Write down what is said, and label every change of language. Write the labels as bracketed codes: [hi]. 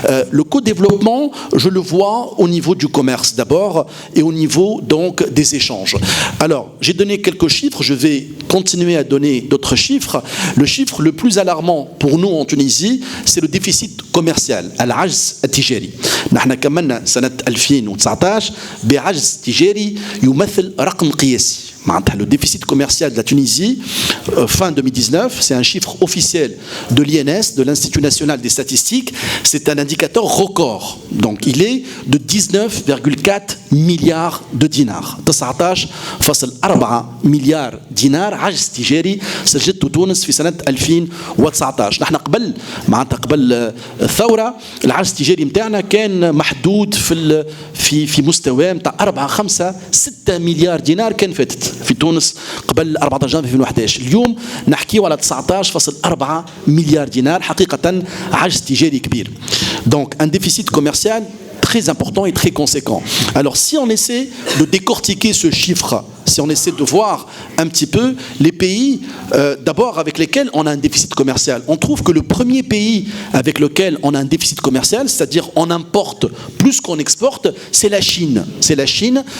[fr] Le co-développement, je le vois au niveau du commerce d'abord et au niveau donc des échanges. Alors, j'ai donné quelques chiffres, je vais continuer à donner d'autres chiffres. Le chiffre le plus alarmant pour nous en Tunisie, c'est le déficit commercial, [ar] العجز التجاري. نحن كملنا سنة 2019 بعجز تجاري يمثل رقم قياسي. [fr] Le déficit commercial de la Tunisie, fin 2019, c'est un chiffre officiel de l'INS, de l'Institut national des statistiques, c'est un indicateur record. Donc il est de 19,4 milliards de dinars. [ar] 19,4 مليار دينار عجز تجاري سجلته تونس في سنة 2019. نحن قبل الثورة العجز التجاري متاعنا كان محدود في مستوى متاع 4-5-6 مليار دينار كان فاتت في تونس قبل 14 جانفي 2011. اليوم نحكيو على 19,4 مليار دينار حقيقة عجز تجاري كبير. [fr] Donc un déficit commercial très important et très conséquent. Alors si on essaie de décortiquer ce chiffre, si on essaie de voir un petit peu les pays d'abord avec lesquels on a un déficit commercial, on trouve que le premier pays avec lequel on a un déficit commercial, c'est-à-dire on importe plus qu'on exporte, c'est la Chine. C'est la Chine.